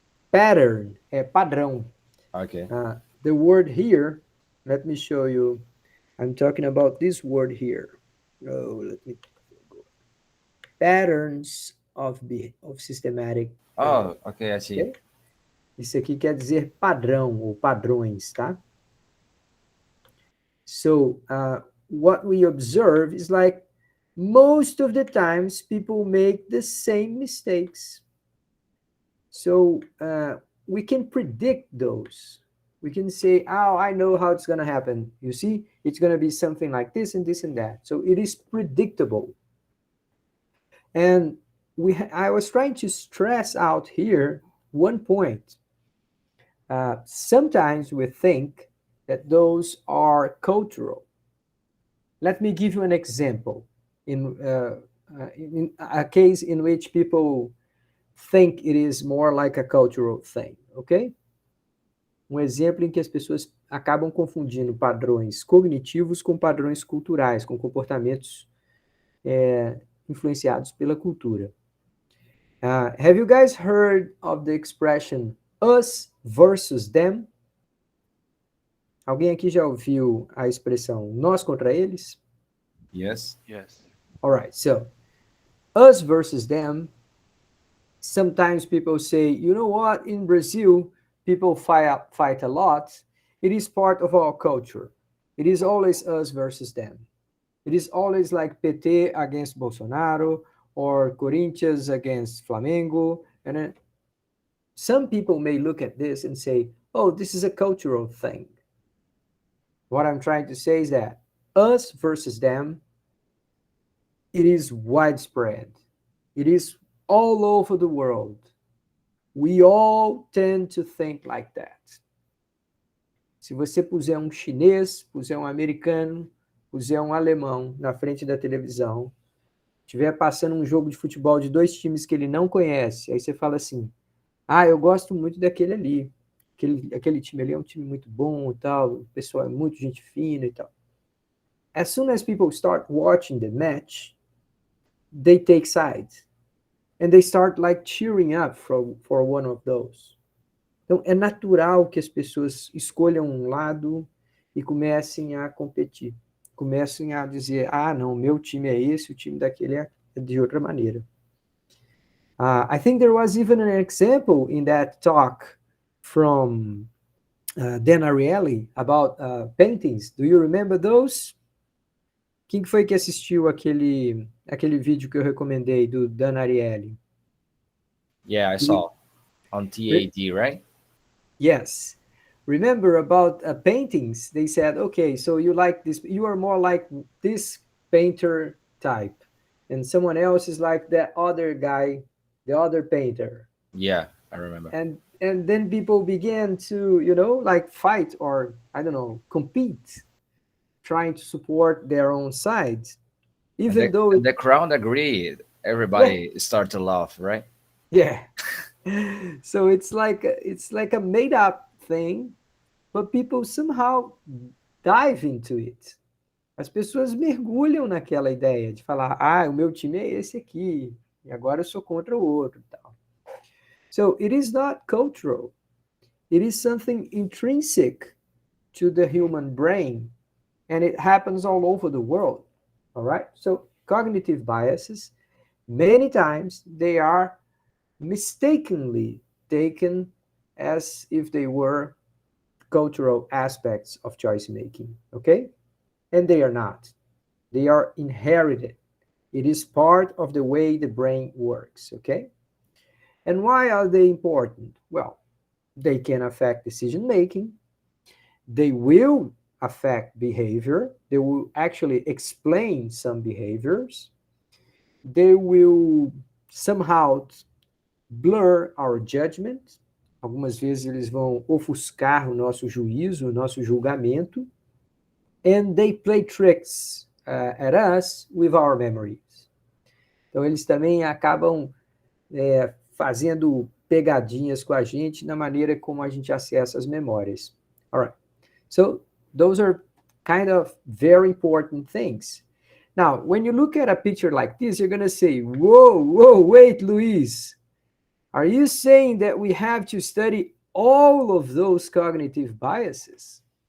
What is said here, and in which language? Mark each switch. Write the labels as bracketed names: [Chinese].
[English] Pattern, padrão. Okay. The word here, let me show you. I'm talking about this word here. Oh, let me go. Patterns of systematic. Oh, okay, I see. Okay? [Portuguese] Isso aqui quer dizer padrão ou padrões, tá? [English] So, what we observe is like most of the times people make the same mistakes. So, we can predict those. We can say, oh, I know how it's going to happen. You see, it's going to be something like this and this and that. So it is predictable. And I was trying to stress out here one point. Sometimes we think that those are cultural. Let me give you an example in a case in which people think it is more like a cultural thing, okay? [Portuguese] Um exemplo em que as pessoas acabam confundindo padrões cognitivos com padrões culturais, com comportamentos influenciados pela cultura. [English] Have you guys heard of the expression us versus them? [Portuguese] Alguém aqui já ouviu a expressão nós contra eles? [English] Yes. Yes. All right, so us versus them, sometimes people say, you know what, in Brazil, people fight a lot. It is part of our culture. It is always us versus them. It is always like PT against Bolsonaro or Corinthians against Flamengo. And then some people may look at this and say, oh, this is a cultural thing. What I'm trying to say is that us versus them, it is widespread. It is all over the world. We all tend to think like that. [Portuguese] Se você puser um chinês, puser um americano, puser um alemão na frente da televisão, estiver passando um jogo de futebol de dois times que ele não conhece, aí você fala assim, eu gosto muito daquele ali. Aquele time ali é um time muito bom e tal, o pessoal é muito gente fina e tal. [English] As soon as people start watching the match, they take sides. and they start like cheering up for one of those. [Portuguese] Então, é natural que as pessoas escolham um lado e comecem a competir. Comecem a dizer, ah, não, meu time é esse, o time daquele é de outra maneira. [English] I think there was even an example in that talk from Dan Ariely about paintings. Do you remember those? [Portuguese] Quem foi que assistiu aquele vídeo que eu recomendei do Dan Ariely? [English] Yeah, I saw on TAD, right? Yes. Remember about paintings? They said, okay, so you like this, you are more like this painter type, and someone else is like that other guy, the other painter. Yeah, I remember. And then people began to, like fight or, I don't know, compete, trying to support their own sides. Even though and the crowd agreed, everybody started to laugh, right? Yeah. So it's like a made up thing, but people somehow dive into it. [Portuguese] As pessoas mergulham naquela ideia de falar, ah, o meu time é esse aqui, e agora eu sou contra o outro e tal. [English] So it is not cultural. It is something intrinsic to the human brain, and it happens all over the world. All right? So cognitive biases, many times they are mistakenly taken as if they were cultural aspects of choice making, okay? And they are not. They are inherited. It is part of the way the brain works, okay? And why are they important? Well, they can affect decision making. They will affect behavior. They will actually explain some behaviors. They will somehow blur our judgment. [Portuguese] Algumas vezes eles vão ofuscar o nosso juízo, o nosso julgamento. [English] And they play tricks at us with our memories. [Portuguese] Então, eles também acabam fazendo pegadinhas com a gente na maneira como a gente acessa as memórias. [English] All right. So, those are kind of very important things. Now, when you look at a picture like this, you're going to say, whoa, wait, Luis. Are you saying that we have to study all of those cognitive biases?